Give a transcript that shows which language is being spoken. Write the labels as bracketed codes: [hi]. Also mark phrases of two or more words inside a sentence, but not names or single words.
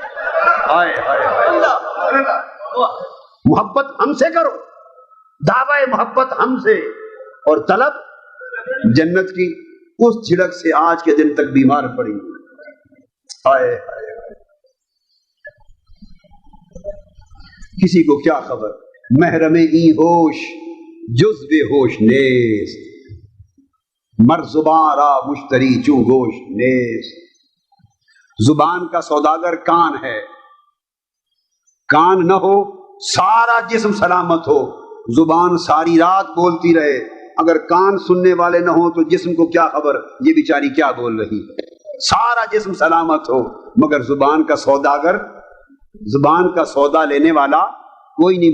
[ur] ہائے ہائے، محبت ہم سے کرو، دعوی محبت ہم سے اور طلب جنت کی۔ اس جھڑک سے آج کے دن تک بیمار پڑی۔ ہائے ہائے، کسی کو کیا خبر، [fa] محرم ای ہوش جز بے ہوش نیست، مر زبان را مشتری چون گوش نیست۔ [ur] زبان کا سوداگر کان ہے، کان نہ ہو سارا جسم سلامت ہو، زبان ساری رات بولتی رہے، اگر کان سننے والے نہ ہو تو جسم کو کیا خبر یہ بیچاری کیا بول رہی ہے۔ سارا جسم سلامت ہو مگر زبان کا سوداگر، زبان کا سودا لینے والا کوئی نہیں۔